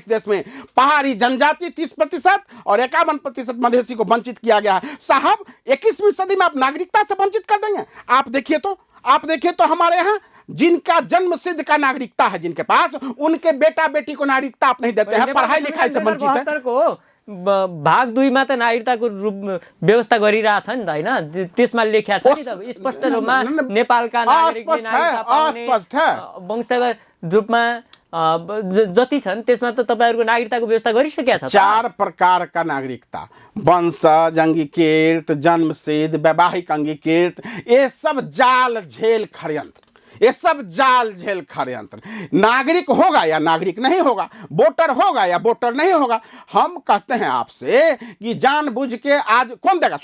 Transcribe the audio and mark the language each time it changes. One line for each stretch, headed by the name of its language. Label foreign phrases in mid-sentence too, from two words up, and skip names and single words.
Hindi: इस देश में पहाड़ी जनजाति 30% और 51% मधेसी को वंचित किया गया है। साहब, 21वीं सदी में आप नागरिकता से वंचित कर देंगे? आप देखिए तो हमारे यहाँ जिनका जन्म सिद्ध का नागरिकता है, जिनके पास, उनके बेटा बेटी को नागरिकता आप नहीं देते हैं, पढ़ाई लिखाई से वंचित है।
Nepali: भाग 2 मा त नागरिकताको रूप व्यवस्था गरिरहेछ नि त, हैन? त्यसमा लेखिया छ नि त स्पष्ट रूपमा नेपालका नागरिकले नागरिकता पाउने वंशगत रूपमा जति छन् त्यसमा त तपाईहरुको नागरिकताको व्यवस्था गरिसकेका छ।
Hindi: 4 प्रकार का नागरिकता, वंशज, अंगीकृत, जन्मसिद्ध, वैवाहिक अंगीकृत, ये सब जाल झेल षड्यंत्र, ये सब जाल झेल षड्यंत्र। नागरिक होगा या नागरिक नहीं होगा, वोटर होगा या वोटर नहीं होगा। हम कहते हैं आपसे कि जानबूझ के आज कौन देगा?